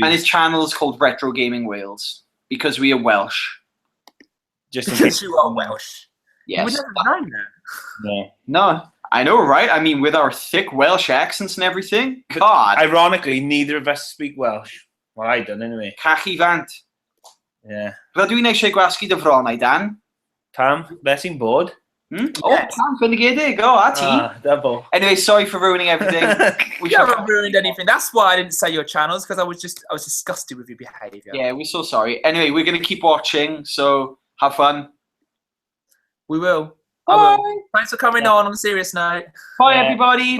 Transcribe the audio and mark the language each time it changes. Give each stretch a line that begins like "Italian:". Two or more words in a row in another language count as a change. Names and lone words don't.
English: And his channel is called Retro Gaming Wales because we are Welsh. Just because you are Welsh. Yes. We never known that. Yeah. No, I know, right? I mean, with our thick Welsh accents and everything. God. Ironically, neither of us speak Welsh. Well, I don't anyway.
Welsh: Cachu fant.
English: Yeah.
Welsh: Fel dwi'n eisiau gwasgu dy fronau, Dan. Pam, beth sy'n bod? Oh, Pam Fendigedig. Oh, a ti.
English: Double. Anyway, sorry for ruining everything. We haven't ruined anything. That's why I didn't say your channels, because I was disgusted with your behaviour. Yeah, we're so sorry. Anyway, we're going to keep watching, so have fun. We will. Bye. I will. Thanks for coming on a serious note. Bye, everybody.